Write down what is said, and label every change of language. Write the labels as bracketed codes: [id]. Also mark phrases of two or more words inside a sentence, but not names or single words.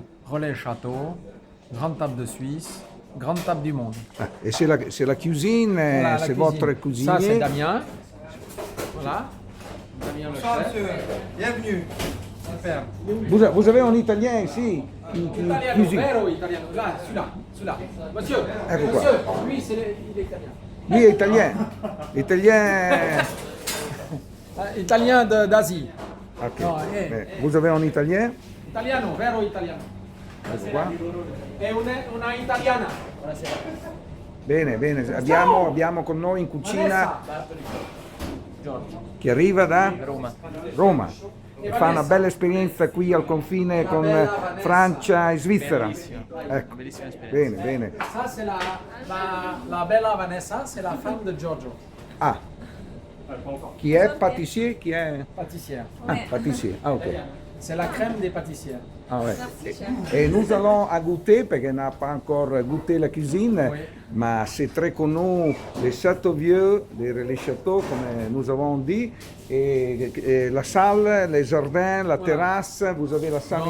[fr] Relais Château. Grande table de Suisse. Grande table du monde. Et c'est la cuisine, Voilà, la c'est cuisine. votre cuisinier. Ça, c'est Damien. Voilà. Damien le Bonsoir chef. monsieur, bienvenue. Super. Vous avez un Italien ici qui Italiano, cuisine. [it] vero italiano. [fr] Là, celui-là. Monsieur, [it] Ecco qua. [fr] monsieur, lui, il est italien. Lui est italien. Italien. Italien d'Asie. Ok. No, Vous avez un Italien? [it] Italiano, vero italiano. Ecco qua. È una italiana. Bene, bene. Abbiamo con noi in cucina che arriva da Roma. E fa una bella esperienza qui al confine con Francia e Svizzera. Ecco. Bene, bene. [fr] Ça, c'est la bella Vanessa, c'est la femme de Giorgio, [it] Ah, chi è pâtissier? Chi è? [fr] pâtissière. Ah, pâtissier. Ah, ok. C'est la crème des pâtissières. Ah, ouais. Et nous allons à goûter, parce qu'on n'a pas encore goûté la cuisine, Oui. mais c'est très connu, les châteaux vieux, les châteaux, comme nous avons dit, et la salle, les jardins, la terrasse, vous avez la salle